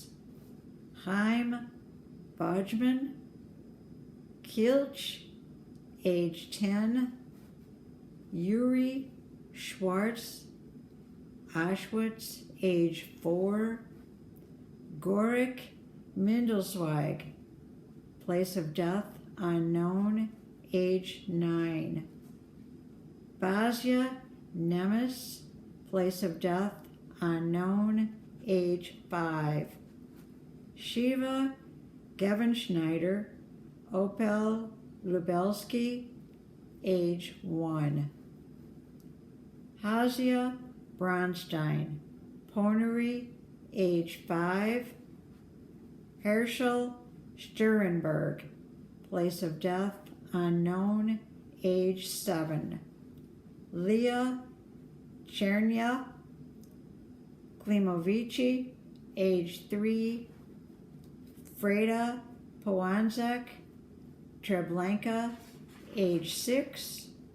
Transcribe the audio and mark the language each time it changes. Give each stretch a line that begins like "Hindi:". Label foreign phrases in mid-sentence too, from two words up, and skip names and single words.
English: Chaim Bodgman, Kilch, age 10. Yuri Schwartz, Auschwitz, age 4. Gorik Mindelsweig, place of death, unknown, age 9. Basia Nemes, place of death, unknown, age 5. Shiva Gavin Schneider, Opel Lubelski, age 1. Hazia Bronstein, Ponery, age 5. Herschel Sturenberg, place of death, unknown, age 7. Leah Chernia Klimovici, age 3. Freda Powanzek Treblanka, age 6.